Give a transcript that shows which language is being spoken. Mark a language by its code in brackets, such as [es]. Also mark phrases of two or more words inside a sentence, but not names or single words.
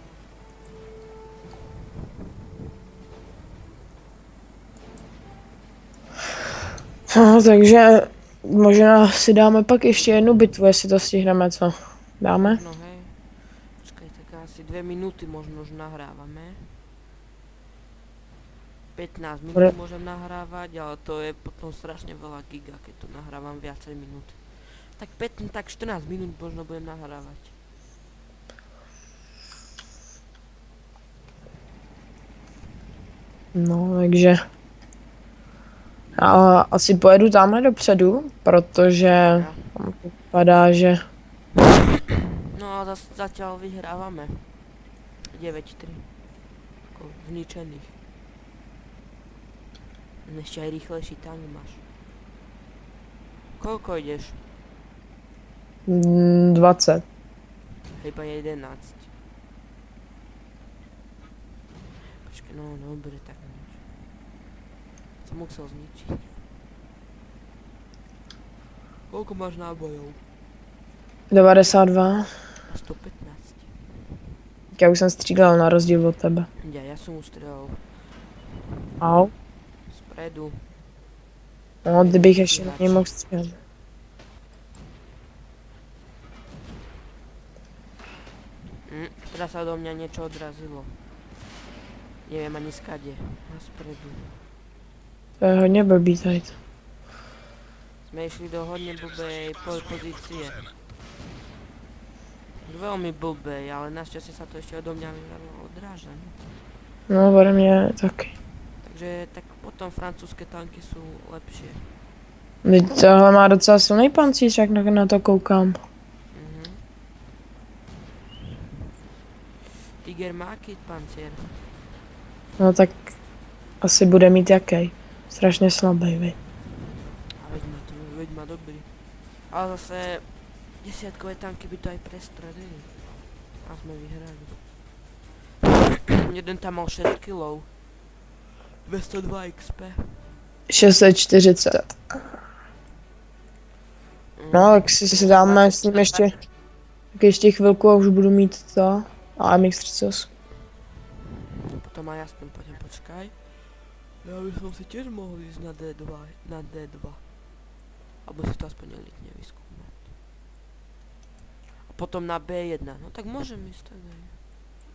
[cs] No, takže možná si dáme pak ještě jednu bitvu, jestli to stihneme, co? Dáme? [sk] No hej. Počkaj, tak asi 2 minúty možno už nahrávame. 15 minút môžem nahrávať, ale to je potom strašne veľa giga, keď to nahrávam viacej minút. Tak 14 minút možno budem nahrávať. No, takže... [cs] A asi pojedu tamhle dopředu, protože tam to vypadá, že... [sk] No a zatiaľ vyhrávame. 9-3. Ako zničených. Ešte aj rýchlejší tank máš. Koľko ideš? 20. Iba 11. Počkej, no dobre, tak nič. Som musel zničiť. Koľko máš nábojov? 92. 115. [cs] Já už jsem střílel na rozdíl od tebe. [sk] Ja som ustrelal Au. spredu. [cs] No, kdybych ještě na něj mohl střílet. [sk] Teraz sa do mňa niečo odrazilo. Neviem ani skade. Na spredu. [cs] To je hodně blbý tady. [sk] Sme išli do hodne blbej pozície. Veľmi blbej, ale našťastie sa to ešte odo mňa odráža. No, [cs] ode mě taky. [sk] Takže tak potom francúzske tanky sú lepšie. [cs] Teď tohle má docela silný pancíř, jak na to koukám. [sk] Tiger má aký pancier? No tak asi bude mít jaký. Strašně slabý, vej. A veď má dobrý. Ale zase desiatkové tanky by to aj prestradili. A sme vyhrali. Jeden tam mal 6 kg. 202 XP. 640. [cs] No, tak si dáme s ním ještě, tak ještě chvilku a už budu mít to AMX-38. [sk] Potom aj aspoň poďme, počkaj. Ja by som si tiež mohol ísť na D2. Alebo si to aspoň elitne vyskúmať. A potom na B1, no tak môžem ísť tak aj.